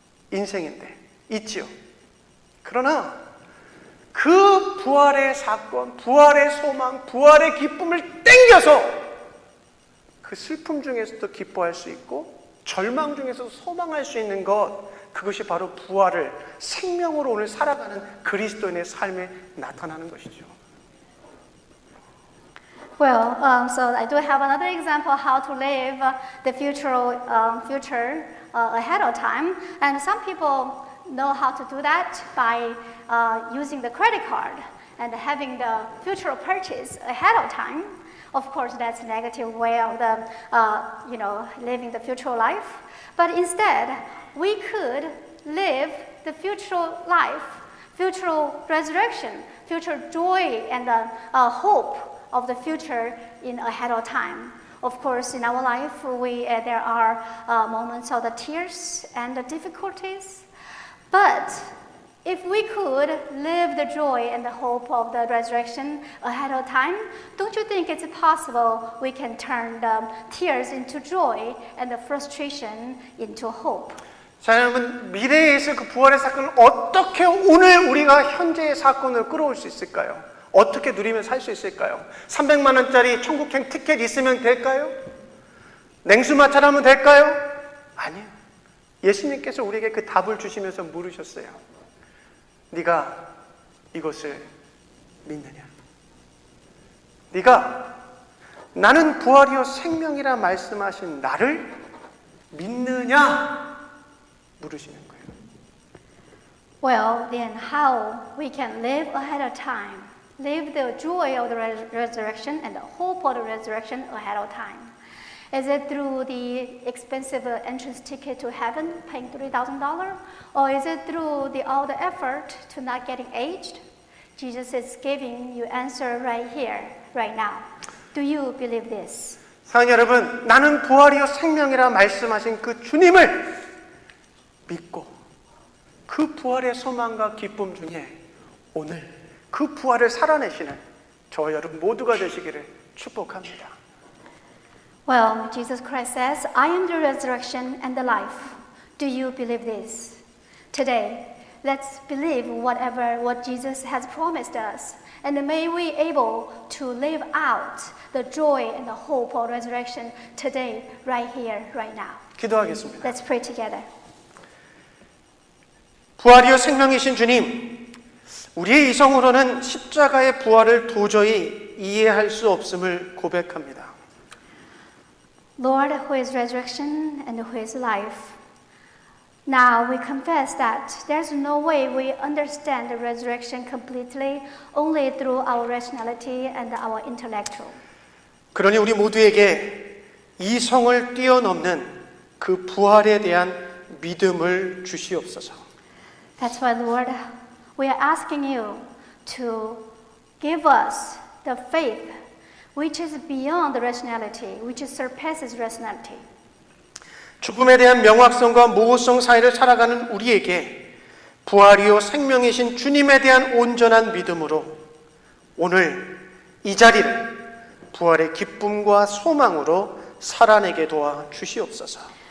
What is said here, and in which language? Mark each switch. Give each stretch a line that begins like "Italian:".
Korean: 인생인데 있지요. 그러나 그 부활의 사건, 부활의 소망, 부활의 기쁨을 땡겨서 그 슬픔 중에서도 기뻐할 수 있고 절망 중에서도 소망할 수 있는 것, 그것이 바로 부활을 생명으로 오늘 살아가는 그리스도인의 삶에 나타나는 것이죠.
English: Well, so I do have another example how to live the future ahead of time, and some people know how to do that by using the credit card and having the future purchase ahead of time. Of course, that's a negative way of the living the future life. But instead, we could live the future life, future resurrection, future joy, and hope of the future in ahead of time. Of course, in our life, there are moments of the tears and the difficulties. But if we could live the joy and the hope of the resurrection ahead of time, don't you think it's possible we can turn the tears into joy and the frustration into hope?
Korean: 자, 여러분, 미래에 있을 그 부활의 사건을 어떻게 오늘 우리가 현재의 사건을 끌어올 수 있을까요? 어떻게 누리며 살 수 있을까요? 300만 원짜리 천국행 티켓 있으면 될까요? 냉수마찰하면 될까요? 아니요. 예수님께서 우리에게 그 답을 주시면서 물으셨어요. 네가 이것을 믿느냐? 네가 나는 부활이요 생명이라 말씀하신 나를 믿느냐? 물으시는 거예요.
English: Well, then how we can live ahead of time, live the joy of the resurrection and the hope of the resurrection ahead of time. Is it through the expensive entrance ticket to heaven, paying $3,000? Or is it through all the effort to not getting aged? Jesus is giving you answer right here, right now. Do you believe this?
Korean: 사랑하는 여러분, 나는 부활이요 생명이라 말씀하신 그 주님을 믿고 그 부활의 소망과 기쁨 중에 오늘 그 부활을 살아내시는 저와 여러분 모두가 되시기를 축복합니다.
English: Well, Jesus Christ says, I am the resurrection and the life. Do you believe this? Today, let's believe what Jesus has promised us. And may we able to live out the joy and the hope of resurrection today, right here, right now.
Korean: 기도하겠습니다.
English: Let's pray together.
Korean: 부활이요 생명이신 주님, 우리의 이성으로는 십자가의 부활을 도저히 이해할 수 없음을 고백합니다.
English: Lord, who is resurrection and who is life. Now we confess that there's no way we understand the resurrection completely, only through our rationality and our intellectual.
Korean: 그러니 우리 모두에게 이성을 뛰어넘는 그 부활에 대한 믿음을 주시옵소서.
English: That's why, Lord, we are asking you to give us the faith which is beyond the rationality, which surpasses rationality.
Korean: 죽음에 대한 명확성과 모호성 사이를 살아가는 우리에게 부활이요 생명이신 주님에 대한 온전한 믿음으로 오늘 이 자리를 부활의 기쁨과 소망으로 살아내게 도와 주시옵소서.